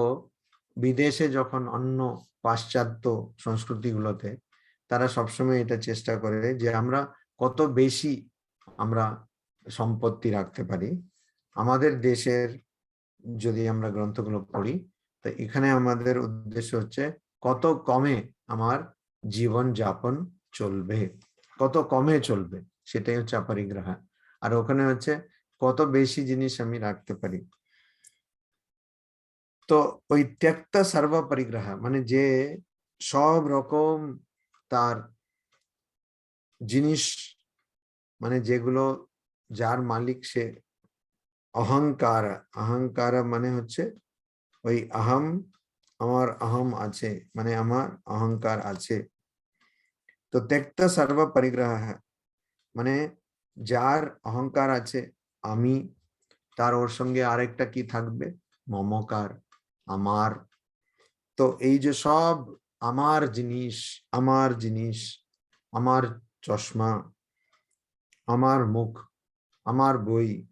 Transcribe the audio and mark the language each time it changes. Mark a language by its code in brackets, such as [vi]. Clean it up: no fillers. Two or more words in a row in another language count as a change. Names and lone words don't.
[bn] বিদেশে যখন অন্য পাশ্চাত্য সংস্কৃতিগুলোতে তারা সবসময় এটা চেষ্টা করে যে আমরা কত বেশি আমরা সম্পত্তি রাখতে পারি আমাদের দেশের যদি আমরা গ্রন্থগুলো পড়ি তো এখানে আমাদের উদ্দেশ্য হচ্ছে কত কমে আমার জীবন যাপন চলবে কত কমে চলবে সেটাই হচ্ছে অপরিগ্রহ আর ওখানে হচ্ছে কত বেশি জিনিস আমি রাখতে পারি তো ওই [sa] त्यक्त सर्व परिग्रह [bn] মানে যে সব রকম তার জিনিস মানে যেগুলো যার মালিক সে অহংকার মানে হচ্ছে ওই আমার অহম আছে মানে আমার অহংকার আছে তো [sa] त्यक्त सर्व परिग्रह [bn] মানে যার অহংকার আছে আমি তার ওর সঙ্গে আরেকটা কি থাকবে মমকার আমার তো এই যে সব আমার জিনিস আমার চশমা আমার মুখ আমার বই